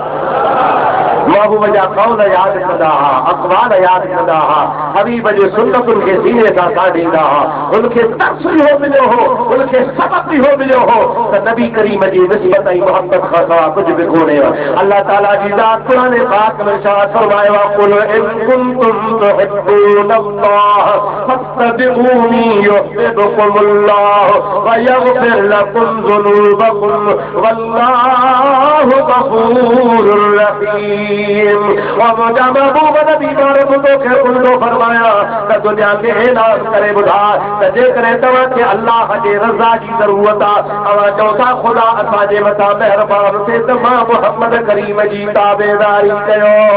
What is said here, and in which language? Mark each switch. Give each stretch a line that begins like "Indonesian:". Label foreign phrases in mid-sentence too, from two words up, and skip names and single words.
Sindhi: महबूब जा कौल यादि कंदा हुआ, अक़वाल यादि कंदा हुआ, हबीब जे सुन्नतुनि खे सीने सां साड़ींदा हुआ। उनखे दर्स इहो मिलियो हो, उनखे सबक़ इहो मिलियो हो त नबी करीम जी निस्बत ऐं मोहब्बत खां सवाइ कुझु बि कोन्हे। अल्लाह ताला जी ज़ात क़ुरान पाक में इरशाद फरमायो आहे,
Arabic: قل إن كنتم تحبون الله فاتبعوني يحببكم الله ويغفر لكم ذنوبكم والله غفور رحيم.
Sindhi: और मुंहिंजा महबूब नबी तोखे उल्टो फरमाया त दुनिया खे ऐलान करे ॿुधा त जेकॾहिं तव्हांखे अल्लाह जे रज़ा जी ज़रूरत आहे, तव्हां चओ था ख़ुदा असांजे मथां महिरबान थिए त मां मुहम्मद करीम जी ताबेदारी कयो।